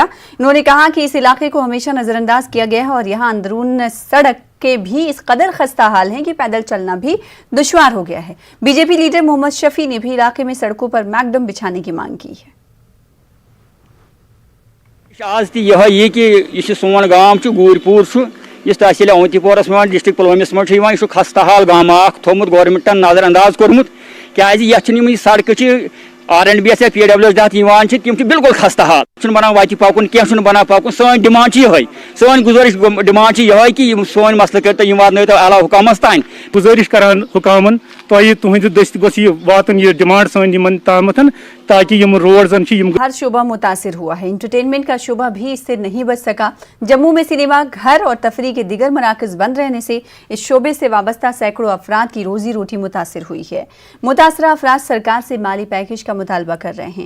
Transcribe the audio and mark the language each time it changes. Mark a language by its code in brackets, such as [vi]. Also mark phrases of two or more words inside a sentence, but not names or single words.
[ur] انہوں نے کہا کہ اس علاقے کو ہمیشہ نظر انداز کیا گیا ہے اور یہاں اندرون سڑک کے بھی اس قدر خستہ حال ہیں کہ پیدل چلنا بھی دشوار ہو گیا ہے۔ BJP لیڈر محمد شفیع نے بھی علاقے میں سڑکوں پر میکڈم بچھانے کی مانگ کی ہے۔ [ks] آج تہ یہ کہ یہ سون گام گوری پور اس تحصیل اونتی پورس میں ڈسٹرک پلوامس من یہ خستہ حال گام تھومت گورنمنٹن نظر انداز کورمت کی سڑکہ R&B یا PWS تحت تم بالکل خستہ حال بنا وتہ پکن کی بنا پکن سن ڈیمانڈ یہ سن گزارش ڈیمانڈ یہ کہ سون مسئلہ کرو واتن اعلیٰ حکامس تان گزارش کران حکامن تہذ دست گوس یہ واتن یہ ڈیمانڈ سن تامت تاکہ یم روڈ [ur] ہر شعبہ متاثر ہوا ہے۔ انٹرٹینمنٹ کا شعبہ بھی اس سے نہیں بچ سکا۔ جموں میں سنیما گھر اور تفریح کے دیگر مراکز بند رہنے سے اس شعبے سے وابستہ سینکڑوں افراد کی روزی روٹی متاثر ہوئی ہے۔ متاثرہ افراد سرکار سے مالی پیکیج کا مطالبہ کر رہے ہیں۔